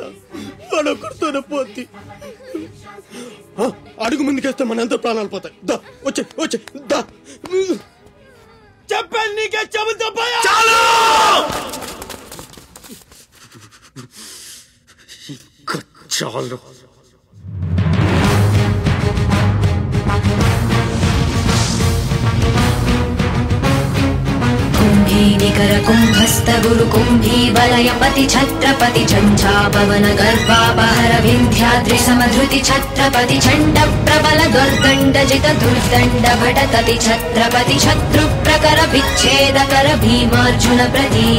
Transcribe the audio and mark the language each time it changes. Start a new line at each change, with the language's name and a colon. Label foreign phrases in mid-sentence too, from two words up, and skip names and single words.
Telugu: వాడు ఒక్కడితోనే పోద్ది. అడుగు ముందుకేస్తే మనంతా ప్రాణాలు పోతాయి. దా వచ్చే వచ్చే దా. చెప్పాను నీకే, చెబుతా చాలు.
Sanskrit: निकर कुंभस्थ गुरु कुंभी वलय पति छत्रपति झंझापवन गर्भापहर विंध्याद्रि समधृति छत्रपति चंड प्रबल दुर्दंड जित दुर्दंड भटतति छत्रपति शत्रु प्रकर विच्छेद कर भीमार्जुन प्रति